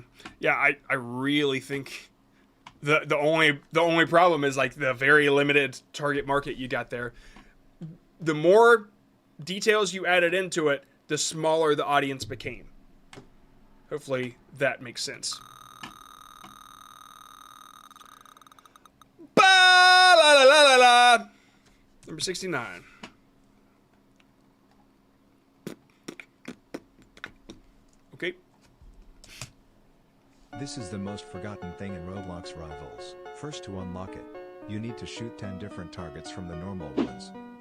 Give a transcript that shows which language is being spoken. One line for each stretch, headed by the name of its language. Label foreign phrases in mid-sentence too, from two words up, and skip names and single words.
English: Yeah, I really think the only problem is like the very limited target market you got there. The more details you added into it, the smaller the audience became. Hopefully that makes sense. Ba la la la la la. Number 69. Okay. This is the most forgotten thing in Roblox Rivals. First, to unlock it, you need to shoot 10 different targets from the normal ones.